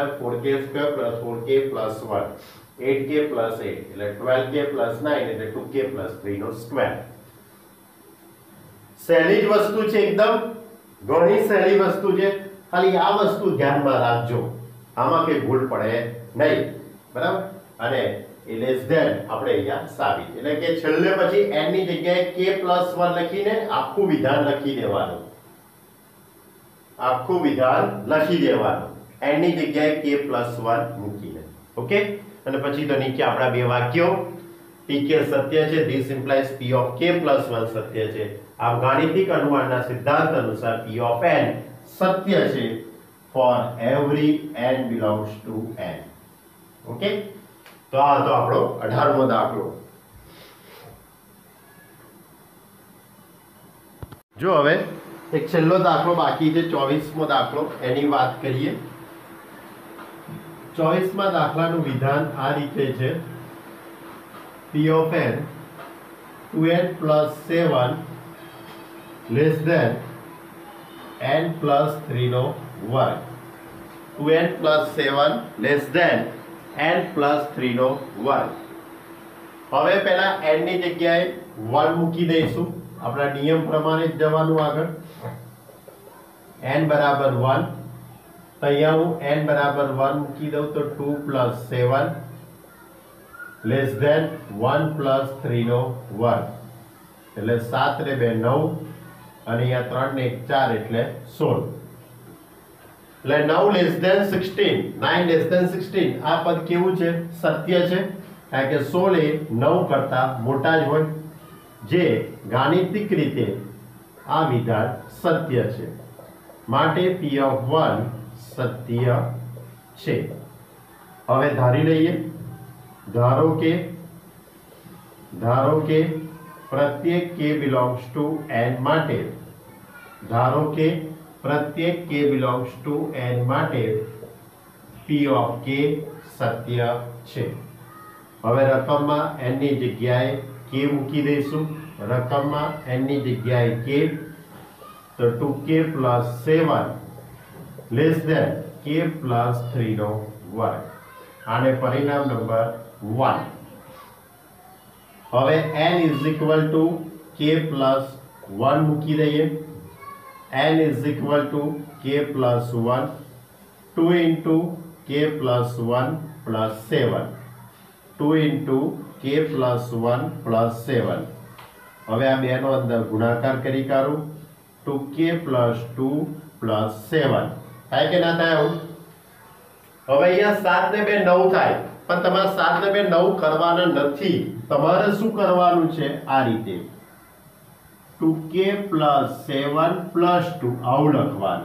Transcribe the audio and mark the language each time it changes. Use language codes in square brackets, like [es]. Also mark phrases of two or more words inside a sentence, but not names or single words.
[gu] 4k સ્ક્વેર plus 4k plus 1 8k plus 8 એટલે 12k plus 9 એટલે 2k plus 3 નો સ્ક્વેર સહેલી જ વસ્તુ છે એકદમ ઘણી સહેલી વસ્તુ છે ખાલી આ વસ્તુ ધ્યાનમાં રાખજો આમાં કઈ ભૂલ પડે નહીં બરાબર અને એ [en] less than [gu] આપણે અહીંયા સાબિત એટલે કે છેલ્લે પછી n ની જગ્યાએ k plus 1 લખીને આખું વિધાન લખી દેવાનું n ની જગ્યાએ k plus 1 મૂકીને ઓકે અને પછી તો નીચે આપણા બે વાક્યો pk સત્ય છે [en] this implies p of k plus 1 [gu] સત્ય છે આમ ગાણિતિક અનુમાનના સિદ્ધાંત અનુસાર [en] p of n [gu] સત્ય છે [en] for every n belongs to n [gu] ઓકે તો આ હતો આપણો 18મો દાખલો જો હવે એક છેલ્લો દાખલો બાકી છે 24મો દાખલો એની વાત કરીએ 24મા દાખલાનું વિધાન આ રીતે છે [en] p of n 2n plus 7 less than n plus 3 [gu] નો વર્ગ [en] 2n plus 7 less than n plus 3 [gu] નો વર્ગ હવે પહેલા n ની જગ્યાએ 1 મૂકી દઈશું આપણા નિયમ પ્રમાણે જ જવાનું આગળ n બરાબર 1 તો અહીંયા હું n બરાબર 1 મૂકી દઉં તો [en] 2 plus 7 less than 1 plus 3 [gu] નો વર્ગ એટલે 7 ને 2 9 અને અહીંયા 3 ને 1 4 એટલે 16 એટલે 9 [en] less than [gu] 16, 9 [en] less than [gu] 16 આ પદ કેવું છે? સત્ય છે, કારણ કે 16 એ 9 કરતા મોટા જ હોય, જે ગાણિતિક રીતે આ વિધાન સત્ય છે, માટે [en] P of 1 [gu] સત્ય છે. હવે ધારી લઈએ, ધારો કે પ્રત્યેક [en] k belongs to n [gu] માટે, ધારો કે પ્રત્યેક [en] k belongs to n [gu] માટે [en] P of k [gu] સત્ય છે. હવે રકમમાં n ની જગ્યાએ k મૂકી દઈશું, રકમમાં n ની જગ્યાએ k, તો [en] 2k plus 7 less than k plus 3 [gu] નો વર્ગ, આને પરિણામ નંબર 1. હવે [en] n is equal to k plus 1 [gu] મૂકી દઈએ, [en] n is equal to k plus 1, 2 into k plus 1 plus 7, 2 into k plus 1 plus 7. [gu] હવે આ બેનો અંદર ગુણાકાર કરી કાઢું, [en] 2k plus 2 plus 7 [gu] થાય કે ના થાય? આવું હવે અહીંયા 7 ને 2 9 થાય, પણ તમારે 7 ને 2 9 કરવાના નથી. તમારે શું કરવાનું છે? આ રીતે [en] 2k plus 7 plus 2 [gu] આવું લખવાનું.